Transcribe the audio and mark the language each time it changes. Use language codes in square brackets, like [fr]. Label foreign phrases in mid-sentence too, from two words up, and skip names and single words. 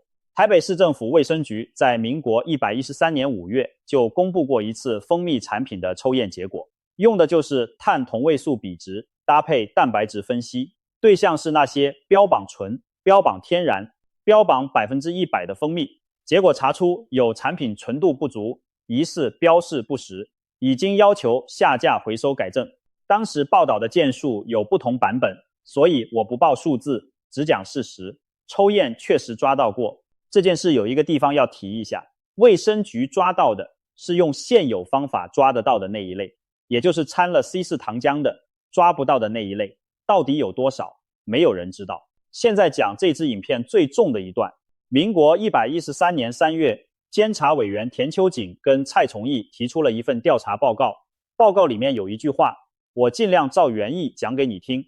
[zh] 台北市政府衛生局在民國113年5月就公布過一次蜂蜜產品的抽驗結果，用的就是碳同位素比值搭配蛋白質分析，對象是那些標榜純、標榜天然、標榜100%的蜂蜜，結果查出有產品純度不足，疑似標示不實，已經要求下架回收改正。當時報道的件數有不同版本，所以我不報數字，只講事實。抽驗確實抓到過。這件事有一個地方要提一下，衛生局抓到的是用現有方法抓得到的那一類，也就是摻了 C4 糖漿的，抓不到的那一類，到底有多少，沒有人知道。現在講這支影片最重的一段，民國113年3月，監察委員田秋瑾跟蔡崇義提出了一份調查報告，報告裡面有一句話，我盡量照原意講給你聽。